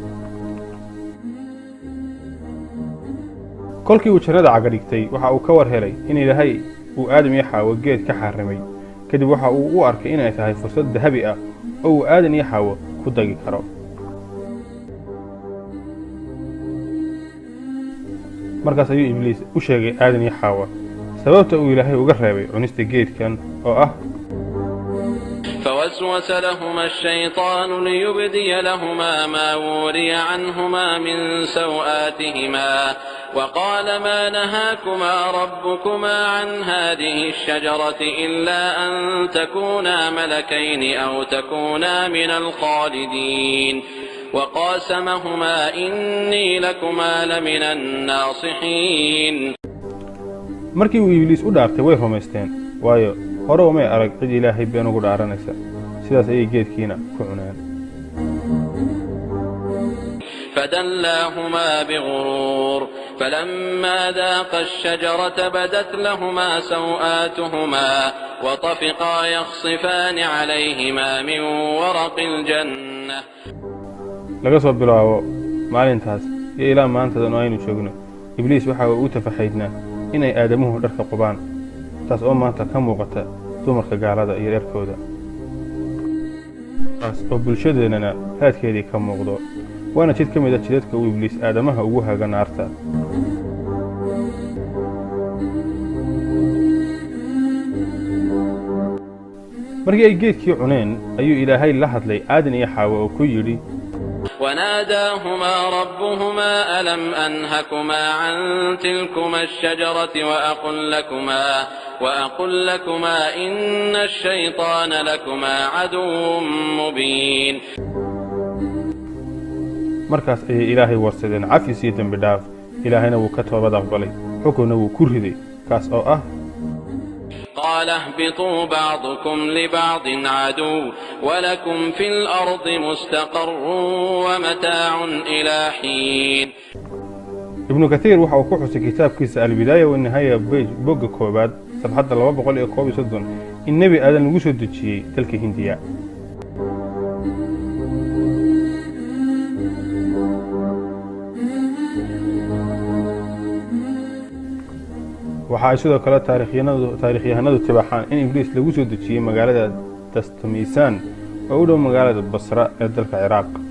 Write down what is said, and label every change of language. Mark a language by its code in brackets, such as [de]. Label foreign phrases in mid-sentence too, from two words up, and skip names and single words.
[so] kolkii uu jannada caga dhigtay waxa uu ka war helay in ilaahay uu aadam iyo xaawo geed ka xarrimay kadib waxa uu u arkay inay tahay fursad dahabi ah oo uu aadan iyo xaawo ku dagi karo markaas ayuu ibliis u sheegay aadan iyo xaawo sababta uu ilaahay uga reebay cunista geedkan oo ah [ar] فوسوس لهما الشيطان ليبدي لهما ما وري عنهما من سوآتهما وقال ما نهاكما ربكما عن هذه الشجرة إلا أن تكونا ملكين أو تكونا من الخالدين وقاسمهما إني لكما لمن الناصحين [so] markii uu ibliis u dhaartay way rumaysteen waayo hore umay arag cid ilaahay been ugu dhaaranaysa sidaas ayay geedkiina ku cuneen [ar] فدلاهما بغرور فلما ذاقا الشجرة بدت لهما سوآتهما وطفقا يخصفان عليهما من ورق الجنة [so] laga soo bilaabo maalintaas iyo ilaa maantadan aynu joogno ibliis waxa uu tafaxaydnaa inay aadamuhu dharka qubaan taas oo maanta ka muuqata dumarka gaalada iyo dharkooda taas oo bulshadeennana raadkeedii ka muuqdo waana jid ka mid ah jidadka uu ibliis aadamaha ugu haga naarta markii ay geedkii cuneen ayuu ilaahay la hadlay aadan iyo xaawo oo ku yidhi [ar] وناداهما ربهما ألم أنهكما عن تلكما الشجرة وأقل لكما إن الشيطان لكما عدو مبين [so] markaas ayay ilaahay warsadeen cafis iyo dembi dhaaf ilaahayna wuu ka toobad aqbalay xukunna wuu ku riday kaas oo ah [ar] قال اهبطوا بعضكم لبعض عدو ولكم في الأرض مستقر ومتاع إلى حين [so] ابن كثير waxa uu ku xusay kitaabkiisa al-bidaaya wa nihaaya bogga koobaad sabxadda 231 in nabi aadan lagu soo dejiyay dalka Hindiya waxa ay sidoo kale taariikhyahanadu tibaxaan in ibliis lagu soo dejiyay magaalada Dastamiisaan oo u dhow magaalada Basra ee dalka Ciraaq